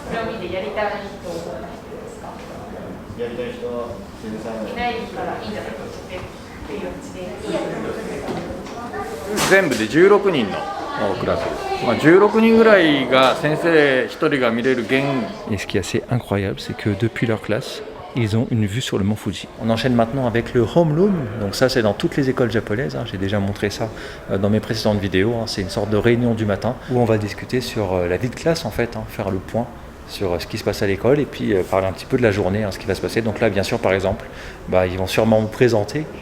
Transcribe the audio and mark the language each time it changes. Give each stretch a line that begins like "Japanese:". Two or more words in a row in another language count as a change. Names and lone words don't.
Japanese: これを見てやりたい人ですか？やりたい人は全然いないからいいんじゃないかっていう感じで。全部で16人のクラスです。16人ぐらいが先生1人が見れる限。
French: Et ce qui est assez incroyable, c'est que depuis leur classe, ils ont une vue sur le mont Fuji. On enchaîne maintenant avec le homeroom. Donc ça, c'est dans toutes les écoles japonaises. J'ai déjà montré ça dans mes précédentes vidéos. C'est une sorte de réunion du matin où on va discuter sur la vie de classe en fait, faire le point sur ce qui se passe à l'école et puis parler un petit peu de la journée, ce qui va se passer. Donc là, bien sûr, par exemple, ils vont sûrement vous présenter.